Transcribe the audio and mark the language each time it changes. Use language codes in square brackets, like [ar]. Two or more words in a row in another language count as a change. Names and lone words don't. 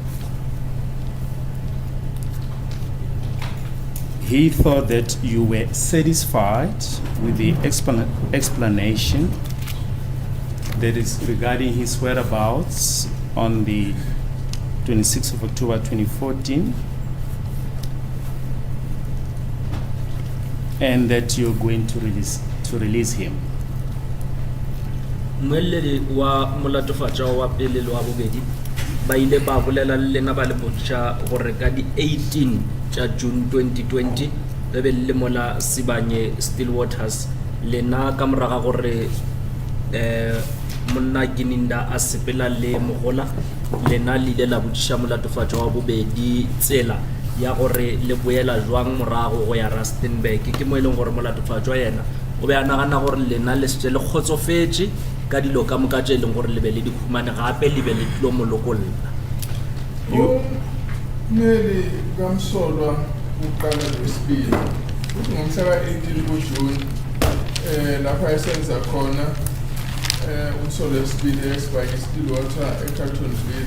[en] He thought that you were satisfied with the explanation that is regarding his whereabouts on the 26th of October 2014, and that you're going to release him. [nso] Mwelele wa molatofatša wa pele le wa bobedi ba ile ba bolela le lena ba le botša gore ka di 18 tša June 2020 re be le mola Sibanye Stillwaters lena ka moraga gore monna Gininda a sepela le mogola lena le ile la botšiša molatofatša wa bobedi tsela ya gore le boela jwang morago go ya Rustenburg. Ke mo eleng gore molatofatšwa yena o be a nagana gore lena le se le kgotsofetse ka dilo ka moka tše eleng gore le be le dikhumane gape le be le tlo molokolla. [zu] Meli kamsolwa uqala lesibili uthi ngomhla ka-18 kuJuni lapha esenza khona umsolo wesibili eSibanye Stillwater eCarltonville.